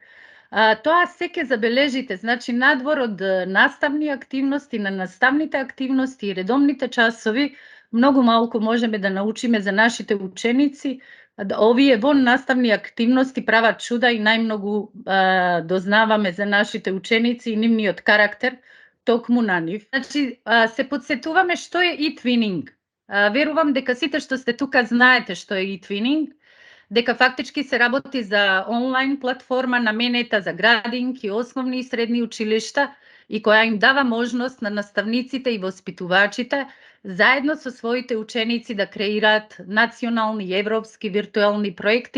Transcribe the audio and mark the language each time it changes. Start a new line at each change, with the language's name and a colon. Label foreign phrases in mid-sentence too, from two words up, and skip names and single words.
Macedonian: Тоа се ќе забележите, значи надвор од наставни активности, на наставните активности и редовните часови, многу малку можеме да научиме за нашите ученици. Овие во наставни активности прават чуда и најмногу дознаваме за нашите ученици и нивниот карактер токму на нив. Значи, се подсетуваме што е e-twinning. Верувам дека сите што сте тука знаете што е e-twinning, дека фактички се работи за онлайн платформа наменета за градинки, основни и средни училишта и која им дава можност на наставниците и воспитувачите заедно со своите ученици да креираат национални и европски виртуелни проекти.